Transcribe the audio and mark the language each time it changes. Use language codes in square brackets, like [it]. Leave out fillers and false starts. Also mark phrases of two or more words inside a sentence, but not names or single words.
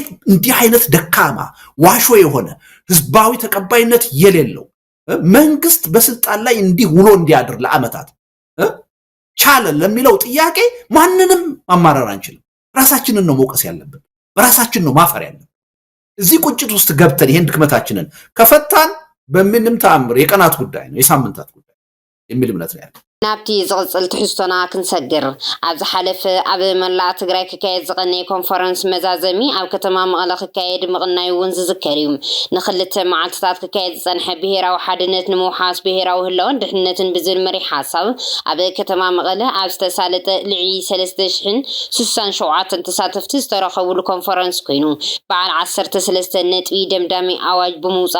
[am] እንዲህ አይነት ደካማ ዋሾ የሆነ ህዝባዊ ተቀባይነት የሌለው መንግስት በስልጣን ላይ እንዲህ ውሎ እንዲያድር ለአመታት ቻለ ለሚለው ጥያቄ ማንንም ማማረር አንችልም። ራሳችንን ነው መውቀስ ያለብን። በራሳችን ነው ማፈር ያለብን። እዚህ ቁጭት ውስጥ ገብተን ይሄን ድክመታችንን ከፈታን በምንም ተአምር የቀናት ጉዳይ ነው የሳምንታት ጉዳይ የሚል እምነት ነው ያለው። [ti] ናብቲ ዝቕጽል ትሕዝቶና ክንሰግር ኣብ ዝሓለፈ ኣብ መላእ ትግራይ ክካየድ ዝቐነየ ኮንፈረንስ መዛዘሚ ኣብ ከተማ መቐለ ክካየድ ምቕናዩ እውን ዝዝከር እዩ። ንኽልተ መዓልትታት ክካየድ ዝጸንሐ ብሄራዊ ሓድነት ንምውሓስ ብሄራዊ ህላወን ድሕንነትን ብዝብል መሪሕ ሓሳብ ኣብ ከተማ መቐለ ኣብ ዝተሳለጠ ልዕሊ 3,067 ተሳተፍቲ ዝተረኸቡሉ ኮንፈረንስ ኮይኑ በዓል 13 ነጥቢ ደምዳሚ ኣዋጅ ብምውፃእ